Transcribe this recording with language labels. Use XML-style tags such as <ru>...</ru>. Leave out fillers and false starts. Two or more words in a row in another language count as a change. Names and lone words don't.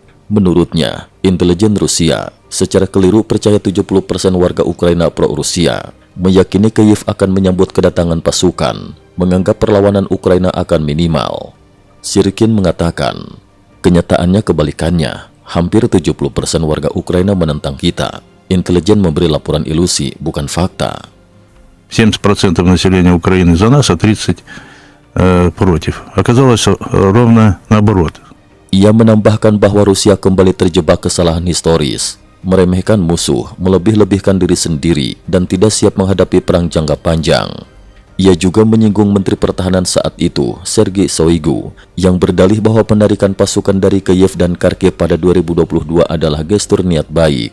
<id>Menurutnya, intelijen Rusia secara keliru percaya 70% warga Ukraina pro-Rusia, meyakini Kiev akan menyambut kedatangan pasukan, menganggap perlawanan Ukraina akan minimal. Syrkin mengatakan, kenyataannya kebalikannya, hampir 70% warga Ukraina menentang kita. Intelijen memberi laporan ilusi, bukan fakta.</id> <ru>70% населения Украины за нас, а 30% против. Оказалось ровно наоборот.</ru> <id>Ia menambahkan bahwa Rusia kembali terjebak kesalahan historis, meremehkan musuh, melebih-lebihkan diri sendiri, dan tidak siap menghadapi perang jangka panjang. Ia juga menyinggung Menteri Pertahanan saat itu, Sergei Shoigu, yang berdalih bahwa penarikan pasukan dari Kiev dan Kharkiv pada 2022 adalah gestur niat baik.</id>